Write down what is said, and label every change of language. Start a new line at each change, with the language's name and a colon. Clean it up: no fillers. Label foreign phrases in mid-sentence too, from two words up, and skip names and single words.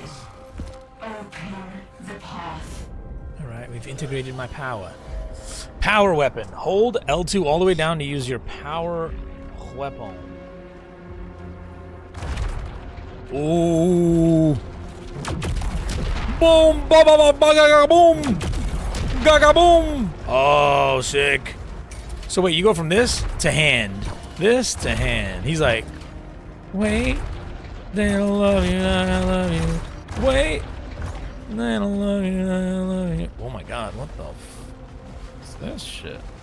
English: Open the path. Alright, we've integrated my power. Power weapon. Hold L2 all the way down to use your power weapon. Ooh. Boom! Ba ba ba ba ga ga boom! Ga ga boom! Oh, sick. So wait, you go from this to hand. This to hand. He's like, wait. They don't love you, I love you. Wait. They don't love you, I love you. Oh my god, what the f is this shit?